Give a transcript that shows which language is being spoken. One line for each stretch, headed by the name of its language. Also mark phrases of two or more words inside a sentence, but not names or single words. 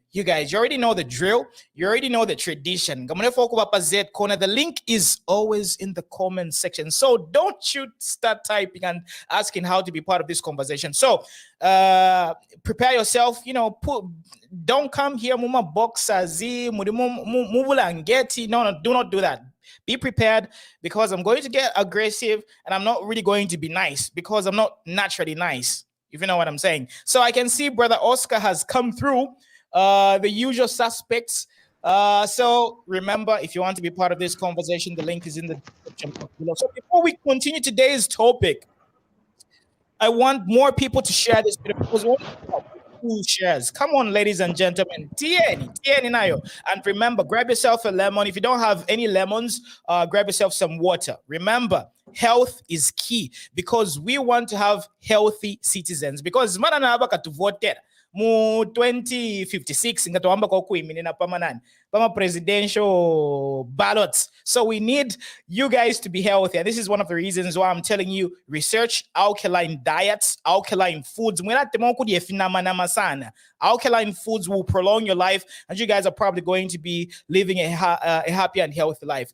English: You guys, you already know the drill. You already know the tradition. The link is always in the comment section. So don't you start typing and asking how to be part of this conversation. So prepare yourself, don't come here,
Bemba: muma boxazi, mubulangeti. No,
English: do not do that. Be prepared, because I'm going to get aggressive, and I'm not really going to be nice, because I'm not naturally nice, if you know what I'm saying. So I can see Brother Oscar has come through, the usual suspects. So remember, if you want to be part of this conversation, the link is in the description below. So before we continue today's topic, I want more people to share this video, because who shares? Come on, ladies and gentlemen.
Bemba: Tieni nayo.
English: And remember, grab yourself a lemon. If you don't have any lemons, grab yourself some water. Remember, health is key, because we want to have healthy citizens.
Bemba: Because mu 2056 ngatohamba kwa kuiminina pamanani pama
English: presidential ballots. So we need you guys to be healthy. And this is one of the reasons why I'm telling you, research alkaline diets, alkaline foods. Alkaline foods will prolong your life, and you guys are probably going to be living a happy and healthy life.